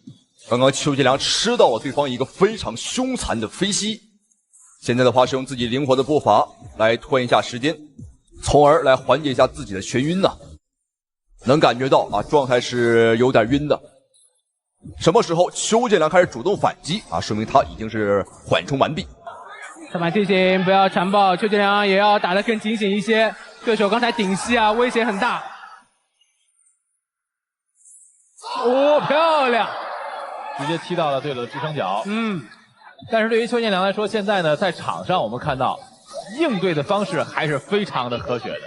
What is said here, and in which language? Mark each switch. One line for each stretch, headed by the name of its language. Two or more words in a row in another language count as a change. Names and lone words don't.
Chinese: 剛剛邱建良吃到了對方一個非常兇殘的飛膝，現在的話是用自己靈活的步伐來拖一下時間。從而來緩解一下自己的眩暈呢，能感覺到啊，狀態是有點暈的。什麼時候邱建良開始主動反擊啊，說明他已經是緩衝完畢。上板提醒不要纏抱，邱建良也要打得更警醒一些。對手剛才頂膝啊，威脅很大。哦，漂亮！直接踢到了对手的支撑脚。但是对于邱建良来说，现在呢，在场上我们看到应对的方式还是非常的科学的。